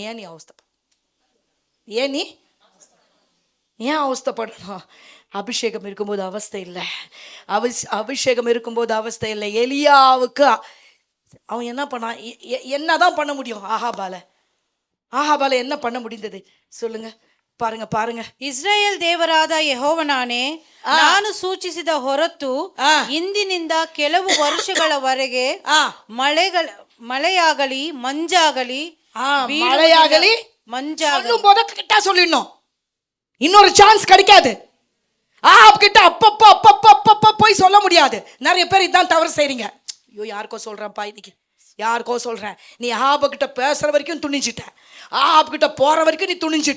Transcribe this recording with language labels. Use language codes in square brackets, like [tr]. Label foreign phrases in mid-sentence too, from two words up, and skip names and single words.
[ta] ஏன் நீ ஏன் அவஸ்தைப்படணும்? அபிஷேகம் இருக்கும்போது அவஸ்தை இல்லை. அபிஷேகம் இருக்கும்போது அவஸ்தை இல்லை. எலியாவுக்கு அவன் என்ன பண்ணான், என்னதான் பண்ண முடியும்? ஆகாபால என்ன பண்ண முடிந்தது சொல்லுங்க, பாருங்க. [kn] ಇಸ್ರಾಯೇಲ್ ದೇವರಾದ ಯೆಹೋವನಾನೇ, ನಾನು ಸೂಚಿಸಿದ ಹೊರತು ಇಂದಿನಿಂದ ಕೆಲವು ವರ್ಷಗಳವರೆಗೆ ಮಳೆಯಾಗಲಿ ಮಂಜಾಗಲಿ [ta] கிட்ட சொல்லிடணும். இன்னொரு சான்ஸ் கிடைக்காது. ஆஹாப் கிட்ட அப்பப்ப போய் சொல்ல முடியாது. நிறைய பேர் இதான் தவறு செய்றீங்க. ஐயோ, யாருக்கோ சொல்றேன்ப்பா, இன்னைக்கு யாருக்கோ சொல்றேன். நீ ஆஹாப் கிட்ட பேசுற வரைக்கும் துணிஞ்சிட்ட, ஆஹாப் கிட்ட போற வரைக்கும் நீ துணிஞ்சிட்ட.